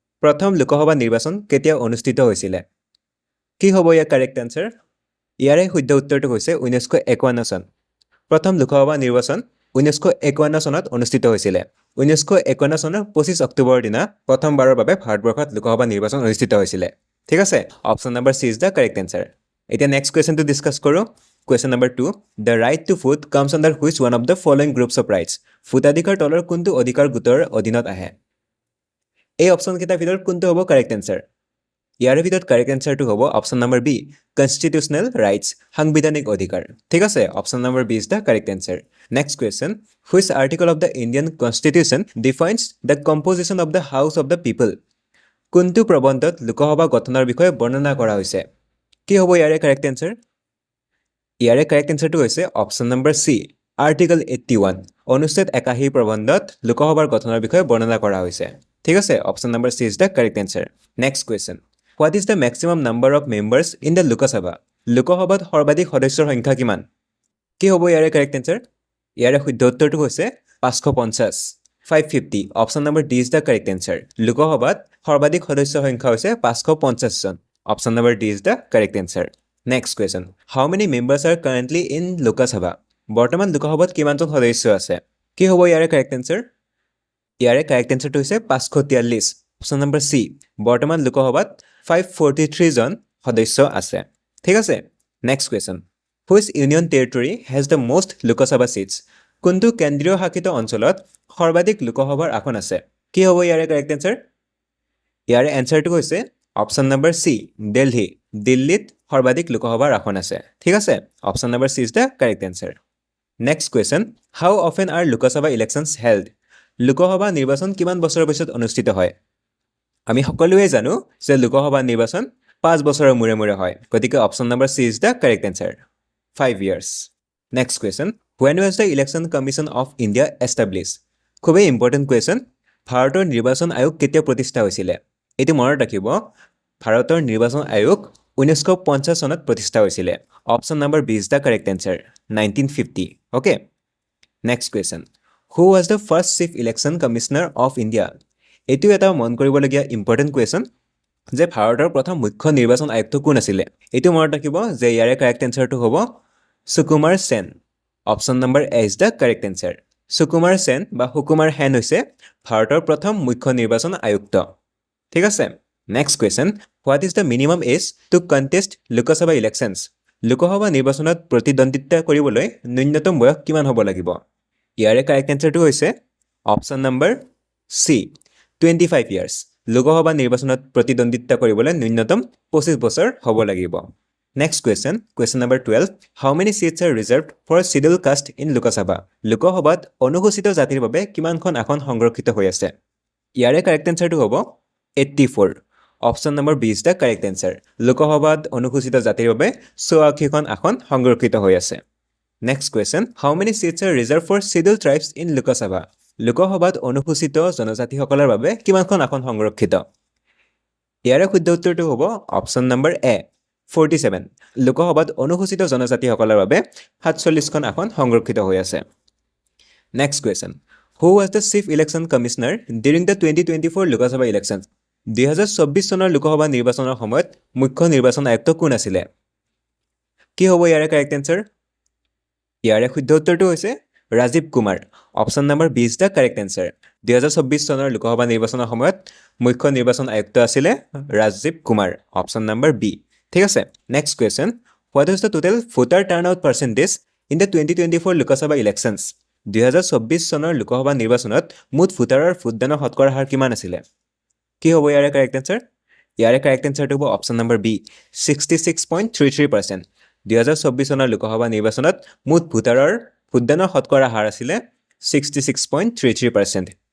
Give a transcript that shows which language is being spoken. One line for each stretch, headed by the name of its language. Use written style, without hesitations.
Assamese: প্ৰথম লোকসভা নিৰ্বাচন কেতিয়া অনুষ্ঠিত হৈছিল? কি হ'ব ইয়াৰ কাৰেক্ট আনসাৰ? ইয়াৰে শুদ্ধ উত্তৰটো হৈছে 1951 চন। প্ৰথম লোকসভা নিৰ্বাচন 1951 চনত অনুষ্ঠিত হৈছিল। 1951 চনৰ 25 অক্টোবৰৰ দিনা প্ৰথমবাৰৰ বাবে ভাৰতবৰ্ষত লোকসভা নিৰ্বাচন অনুষ্ঠিত হৈছিল। ঠিক আছে?
English: Option number C is the correct answer.
Assamese: এতিয়া নেক্সট কুৱেশ্যনটো ডিসকাস কৰো।
English: Question number 2. The right to vote comes under which one of the following groups of rights?
Assamese: ভোটাধিকাৰ তলৰ কোনটো অধিকাৰ গোটৰ অধীনত আহে? এই অপচন কেইটাৰ ভিতৰত কোনটো হ'ব কাৰেক্ট আনসাৰ? ইয়াৰ ভিতৰত কাৰেক্ট আনসাৰটো হ'ব অপচন নম্বৰ B, কনষ্টিটিউশনাল ৰাইটস, সাংবিধানিক অধিকাৰ। ঠিক আছে?
English: Option number B is the correct answer. Next question. Which article of the Indian Constitution defines the composition of the House of the People?
Assamese: কোনটো প্ৰবন্ধত লোকসভা গঠনৰ বিষয়ে বৰ্ণনা কৰা হৈছে? কি হ'ব ইয়াৰে কাৰেক্ট আনসাৰ? ইয়াৰে কাৰেক্ট আনসাৰটো হৈছে অপচন নম্বৰ C, আৰ্টিকল 81 অনুচ্ছেদ 81 প্ৰবন্ধত লোকসভাৰ গঠনৰ বিষয়ে বৰ্ণনা কৰা হৈছে। ঠিক আছে?
English: Option number C is the correct answer. Next question. What is the maximum number of members in the Lok Sabha?
Assamese: লোকসভাত সৰ্বাধিক সদস্যৰ সংখ্যা কিমান? কি হ'ব ইয়াৰে কাৰেক্ট আনসাৰ? ইয়াৰে শুদ্ধ উত্তৰটো হৈছে 550, 550.
English: Option number D is the correct answer.
Assamese: লোকসভাত সৰ্বাধিক সদস্যৰ সংখ্যা হৈছে 550 জন।
English: Option number D is the correct answer. Next question. How many members are currently in Lok Sabha?
Assamese: বৰ্তমান লোকসভাত কিমানজন সদস্য আছে? কি হ'ব ইয়াৰে কাৰেক্ট আনসাৰ? ইয়াৰে কাৰেক্ট আনসাৰটো হৈছে 543. Option number C. বৰ্তমান লোকসভাত 543 জন সদস্য আছে। ঠিক আছে? Next question.
English: Which union territory has the most Lok Sabha seats?
Assamese: কোনটো কেন্দ্ৰীয় শাসিত অঞ্চলত সৰ্বাধিক লোকসভাৰ আসন আছে? কি হ'ব ইয়াৰে কাৰেক্ট আনসাৰ? ইয়াৰে আনসাৰটো হৈছে অপচন নম্বৰ C, দিল্লী। দিল্লীত সৰ্বাধিক লোকসভাৰ আসন আছে। ঠিক আছে?
English: Option number C is the correct answer. Next question. How often are Lok Sabha elections held?
Assamese: Lok Sabha নিৰ্বাচন কিমান বছৰৰ পিছত অনুষ্ঠিত হয়? আমি সকলোৱে জানো যে লোকসভা নিৰ্বাচন 5 বছৰৰ মূৰে মূৰে হয়।
English: গতিকে option number C is the correct answer. 5 years. Next question. When was the Election Commission of India established?
Assamese: খুবেই ইম্পৰ্টেণ্ট কুৱেশ্যন। ভাৰতৰ নিৰ্বাচন আয়োগ কেতিয়া প্ৰতিষ্ঠা হৈছিল? এটো মনত ৰাখিব। ভাৰতৰ নিৰ্বাচন আয়োগ 1950 চনত প্ৰতিষ্ঠা হৈছিল।
English: Option number B is the correct answer. 1950. Okay. Next question. Who was the first Chief Election Commissioner of India?
Assamese: এটো এটা মন কৰিবলগীয়া ইম্পৰ্টেণ্ট কুৱেশ্যন যে ভাৰতৰ প্ৰথম মুখ্য নিৰ্বাচন আয়ুক্ত কোন আছিল? এটো মনত ৰাখিব যে ইয়াৰে কাৰেক্ট আনসাৰটো হ'ব সুকুমাৰ সেন।
English: Option number A is the correct answer.
Assamese: সুকুমাৰ সেন বা সুকুমাৰ সেন হৈছে ভাৰতৰ প্ৰথম মুখ্য নিৰ্বাচন আয়ুক্ত। ঠিক আছে? Next question.
English: What is the minimum age to contest Lok Sabha elections?
Assamese: Lok Sabha নিৰ্বাচনত প্ৰতিদ্বন্দ্বিতা কৰিবলৈ ন্যূনতম বয়স কিমান হ'ব লাগিব? ইয়াৰে কাৰেক্ট আনসাৰটো হৈছে option number C, 25 years. Lok Sabha নিৰ্বাচনত প্ৰতিদ্বন্দ্বিতা কৰিবলৈ ন্যূনতম 25 বছৰ হ'ব লাগিব।
English: Next question. Question number 12. How many seats are reserved for scheduled caste in Lok Sabha?
Assamese: লোকসভাত অনুসূচিত জাতিৰ বাবে কিমানখন আসন সংৰক্ষিত হৈ আছে? ইয়াৰে কাৰেক্ট আনসাৰটো হ'ব 84.
English: Option number B is the correct answer.
Assamese: লোকসভাত অনুসূচিত জাতিৰ বাবে 84খন আসন সংৰক্ষিত হৈ আছে।
English: Next question. How many seats are reserved for scheduled tribes in Lok Sabha?
Assamese: লোকসভাত অনুসূচিত জনজাতিসকলৰ বাবে কিমানখন আসন সংৰক্ষিত? ইয়াৰে শুদ্ধ উত্তৰটো হ'ব অপচন নম্বৰ A, 47. লোকসভাত অনুসূচিত জনজাতিসকলৰ বাবে 47খন আসন সংৰক্ষিত হৈ আছে।
English: Next question. Who was the Chief Election Commissioner during the 2024 Lok Sabha elections?
Assamese: 2024 চনৰ লোকসভা নিৰ্বাচনৰ সময়ত মুখ্য নিৰ্বাচন আয়ুক্ত কোন আছিল? কি হ'ব ইয়াৰে কাৰেক্ট আনসাৰ? ইয়াৰে শুদ্ধ উত্তৰটো হৈছে Rajiv Kumar.
English: Option number B is the correct answer.
Assamese: 2024 চনৰ লোকসভা নিৰ্বাচনৰ সময়ত মুখ্য নিৰ্বাচন আয়ুক্ত আছিল Rajiv Kumar. Option number B. ঠিক আছে? Next question.
English: What was the total voter turnout percentage in the 2024 Lok Sabha elections?
Assamese: 2024 চনৰ লোকসভা নিৰ্বাচনত মুঠ ভোটাৰৰ ভোটদানৰ শতকৰা হাৰ কিমান আছিল? কি হ'ব ইয়াৰে কাৰেক্ট আনসাৰ? ইয়াৰে কাৰেক্ট আনসাৰটো হ'ব অপচন নম্বৰ B, 66.33%. 2024 চনৰ লোকসভা নিৰ্বাচনত মুঠ ভোটাৰৰ ভোটদানৰ শতকৰা হাৰ আছিল 66.33%.